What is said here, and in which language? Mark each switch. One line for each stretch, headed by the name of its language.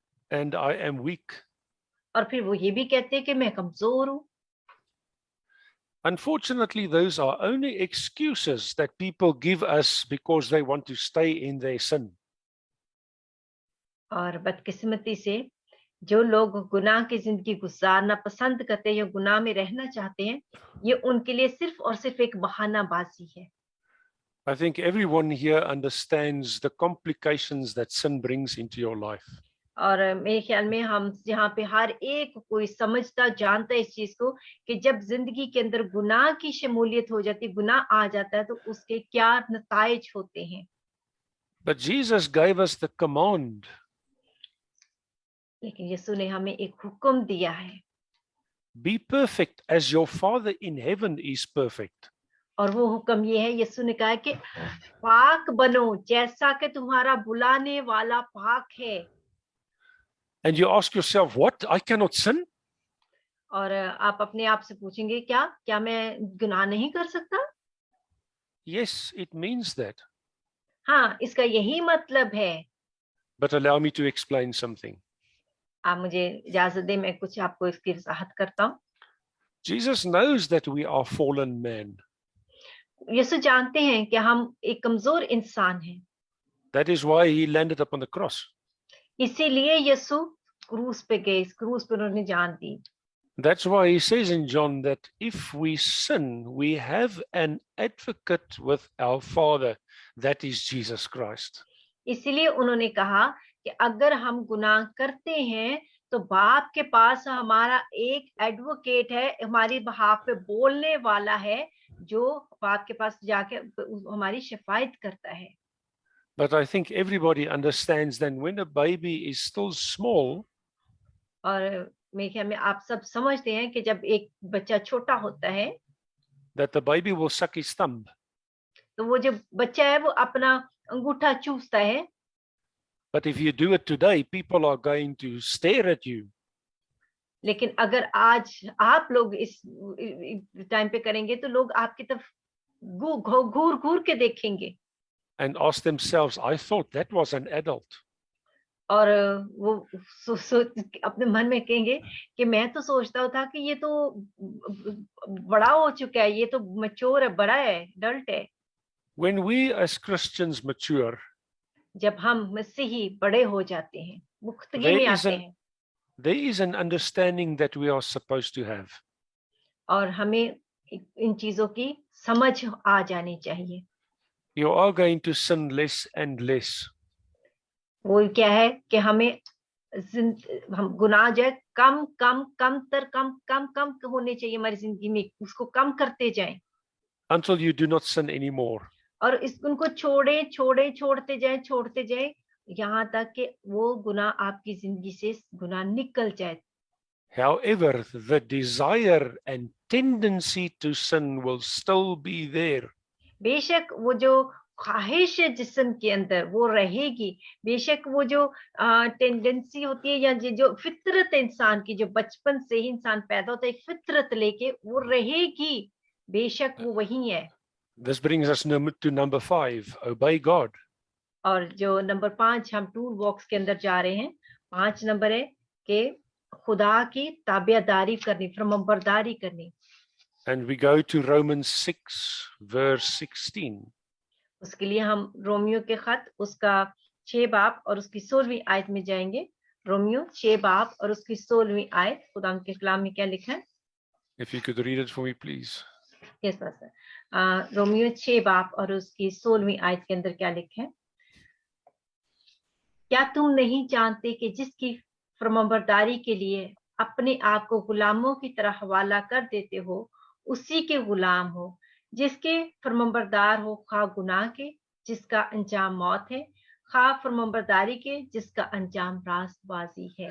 English: And I am weak.
Hindi: और फिर वो ये भी कहते हैं कि मैं कमजोर हूँ।
English: Unfortunately, those are only excuses that people give us because they want to stay in their sin.
Hindi: और बदकिस्मती से जो लोग गुनाह की जिंदगी गुजारना पसंद करते हैं या गुनाह में रहना चाहते हैं, ये उनके लिए सिर्फ और सिर्फ एक बहानाबाजी है।
English: I think everyone here understands the complications that sin brings into your life.
Hindi: और मेरे ख्याल में हम यहाँ पे हर एक कोई समझता जानता है इस चीज को कि जब जिंदगी के अंदर गुनाह की शमूलियत हो जाती है, गुनाह आ जाता है, तो उसके क्या नताइज होते हैं।
English: But Jesus gave us the command.
Hindi: लेकिन यीशु ने हमें एक हुक्म दिया है,
English: Be perfect as your Father in heaven is perfect.
Hindi: और वो हुक्म ये है, यीशु ने कहा है कि पाक बनो जैसा कि तुम्हारा बुलाने वाला पाक है।
English: And you ask yourself, what? I cannot sin?
Hindi: और आप अपने आप से पूछेंगे, क्या मैं गुनाह नहीं कर सकता?
English: Yes, it means that.
Hindi: हाँ, इसका यही मतलब है।
English: But allow me to explain something.
Hindi: आप मुझे इजाजत दें, मैं कुछ आपको इसकी वजाहत करता हूँ।
English: Jesus knows that we are fallen men.
Hindi: यीशु जानते हैं कि हम एक कमजोर इंसान हैं,
English: That is why he landed upon the cross.
Hindi: इसीलिए यीशु क्रूस पे गए, इस क्रूस पे उन्होंने जान दी।
English: That's why he says in John that if we sin, we have an advocate with our Father, that is Jesus Christ.
Hindi: इसीलिए उन्होंने कहा कि अगर हम गुनाह करते हैं तो बाप के पास हमारा एक एडवोकेट है, हमारी बहाफ पे बोलने वाला है, जो बाप के पास जाके हमारी शिफायत करता है।
English: But I think everybody understands that when a baby is still small,
Hindi: और मेरे ख्याल में आप सब समझते हैं कि जब एक बच्चा छोटा होता है,
English: that the baby will suck his thumb.
Hindi: तो वो जो बच्चा है वो अपना अंगूठा चूसता है।
English: But if you do it today, people are going to stare at you.
Hindi: लेकिन अगर आज आप लोग इस टाइम पे करेंगे तो लोग आपकी तरफ घूर घूर के देखेंगे
English: And ask themselves, I thought that was an adult.
Hindi: और वो अपने मन में कहेंगे कि मैं तो सोचता था कि ये तो बड़ा हो चुका है, ये तो मैच्योर है, बड़ा है, एडल्ट है।
English: When we as Christians mature,
Hindi: जब हम मसीही बड़े हो जाते हैं, मुक्तगी
English: there
Hindi: में
English: is
Hindi: आते
English: an
Hindi: हैं,
English: there is an understanding that we are supposed to have.
Hindi: और हमें इन चीजों की समझ आ जानी चाहिए।
English: You are going to sin less and less.
Hindi: वो क्या है कि हमें हम गुनाह जो है कम कम कम तर कम कम कम होने चाहिए हमारी जिंदगी में, उसको कम करते जाएं
English: Until you do not sin anymore.
Hindi: और उनको छोड़ते जाए यहाँ तक कि वो गुनाह आपकी जिंदगी से गुनाह निकल जाए।
English: However, the desire and tendency to sin will still be there.
Hindi: बेशक वो जो ख्वाहिश है जिस्म के अंदर वो रहेगी, बेशक वो जो टेंडेंसी होती है या जो फितरत इंसान की, जो बचपन से ही इंसान पैदा होता है एक फितरत लेके, वो रहेगी, बेशक वो वही है।
English: This brings us to number 5, obey God.
Hindi: और जो नंबर 5 हम टूल बॉक्स के अंदर जा रहे हैं, 5 नंबर है कि खुदा की ताबेदारी करनी, फरमाबरदारी करनी।
English: And we go to Romans 6, verse 16.
Hindi: उसके लिए हम रोमियो के खत उसका 6 बाब और उसकी 16वीं आयत में जाएंगे। रोमियो 6 बाब और उसकी 16वीं आयत, खुदा के कलाम में क्या लिखा है?
English: If you could read it for me, please. Yes sir.
Hindi: Romeo 6 बाब और उसकी 16वीं आयत के अंदर क्या लिखा है? क्या तुम नहीं जानते कि जिसकी फरमाबरदारी के लिए अपने आप को गुलामों की तरह हवाला कर देते हो, उसी के गुलाम हो, जिसके फरमाबरदार हो, खा गुनाह के जिसका अंजाम मौत है, खा फरमाबरदारी के जिसका अंजाम रास्तबाजी है।